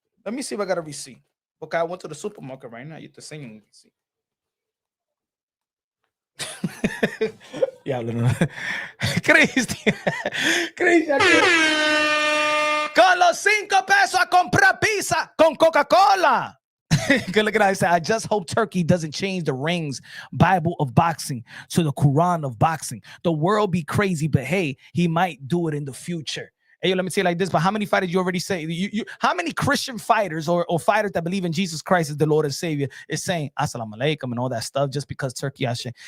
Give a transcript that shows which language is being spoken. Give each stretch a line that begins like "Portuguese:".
English: Let me see if I got a receipt. Okay, I went to the supermarket right now.
Spanish: Yo te enseño un
English: receipt.
Spanish: No. Cristian. Con los $5 a comprar con Coca-Cola.
English: Good look at that. I said, I just hope Turkey doesn't change the rings Bible of boxing to the Quran of boxing. The world be crazy, but hey, he might do it in the future. Hey, let me say it like this, but how many fighters you already say? How many Christian fighters or fighters that believe in Jesus Christ as the Lord and Savior is saying Assalamu alaikum and all that stuff just because Turkey Alalshikh?